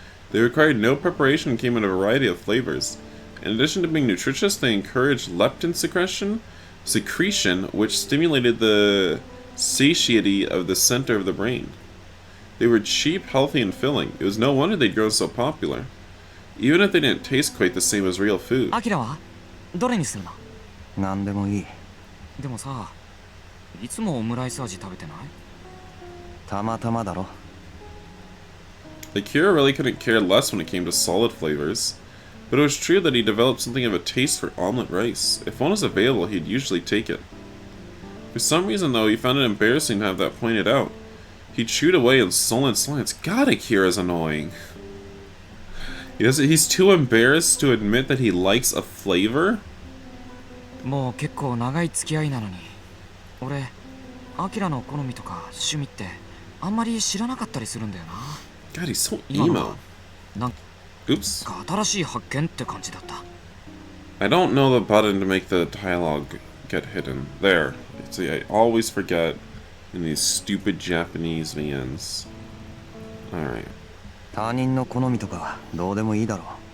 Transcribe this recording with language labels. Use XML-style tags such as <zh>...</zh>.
<en>They required no preparation and came in a variety of flavors. In addition to being nutritious, they encouraged leptin secretion, which stimulated the satiety of the center of the brain. They were cheap, healthy, and filling. It was no wonder they'd grown so popular. Even if they didn't taste quite the same as real food.</en> <ja>アキラはどれにするの？なんでもいい。でもさ、いつもオムライス味食べてない？たまたまだろ。</ja> <en>Akira really couldn't care less when it came to solid flavors. But it was true that he developed something of a taste for omelet rice. If one was available, he'd usually take it. For some reason, though, he found it embarrassing to have that pointed out. He chewed away in sullen silence. God, Akira's annoying. He's too embarrassed to admit that he likes a flavor?</en> <ja>もう結構長い付き合いなのに、俺、アキラの好みとか趣味ってあんまり知らなかったりするんだよな。</ja> <en>God, he's so emo.</en> <ja>なん</ja> <en>Oops.</en> <ja>か新しい発見って感じだった。</ja> <en>I don't know the button to make the dialogue get hidden. There. See, I always forget in these stupid Japanese VNs. Alright.</en> <ja>他人の好みとかどうでもいいだろ。</ja>